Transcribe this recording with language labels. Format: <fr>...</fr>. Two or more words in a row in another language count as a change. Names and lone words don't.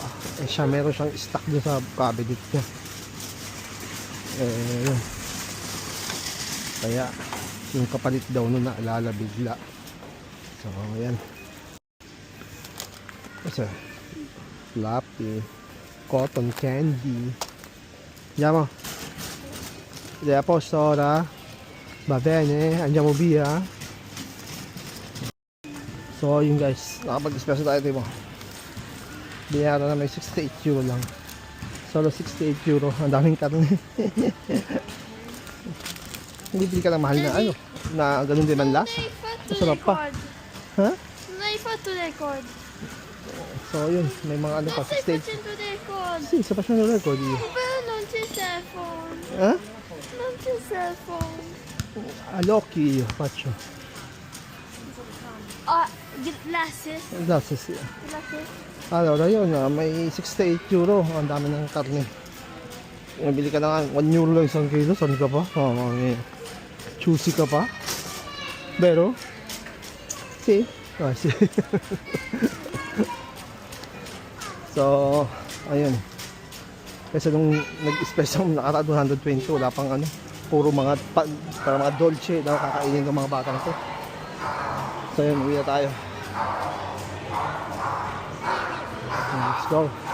<tl>Siya, meron siyang stock doon sa cabinet niya. Yun. Kaya, yung kapalit daw nun naalala bigla. So, yan. Kasi, floppy, cotton candy.</tl> <it>Andiamo. È a posto ora? Va bene? Andiamo via?</it> <tl>So, yun guys. Nakapag-dispensa tayo dito. Biyara na may 68 euro lang.</tl> <it>Solo 68 euro.</it> <tl>Ang daming karne. Hindi bili ka ng mahal na ano. Na ganun din man lasa.</tl> <it>Non hai fatto</it> <tl>Masarap pa.</tl> <it>record. Ha? Non hai fatto record.</it> <tl>So, yun. May mga ano pa.</tl> <it>Non stai 68. facendo record. Sì, sto facendo il record io. Però non c'è cellphone. Eh? Non c'è cellphone. All'occhio io faccio. Glasses. Grazie, sì. Glasses. Allora,</it> <tl>yun may 68 euro. Ang dami ng karne. Nabili ka na nga, 1 euro lang isang kilo. Saan ka pa? Choosy ka pa?</tl> <it>Vero? Sì? Ah, sì.</it> <tl>So, ayun. Kasi nung nag-special nakaraan 120, wala pang ano. Puro mga, para mga dolce na kakainin ng mga batang to. So, yun, uwi na tayo.</tl> <en>Let's go.</en>